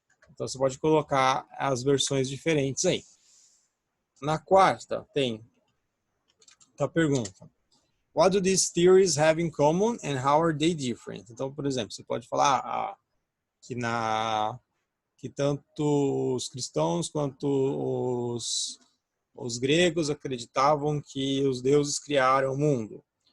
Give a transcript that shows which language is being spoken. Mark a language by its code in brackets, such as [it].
[pt] Então você pode colocar as versões diferentes aí. Na quarta tem a pergunta: [en] what do these theories have in common and how are they different? [pt] Então, por exemplo, você pode falar que tanto os cristãos quanto os gregos acreditavam que os deuses criaram o mundo.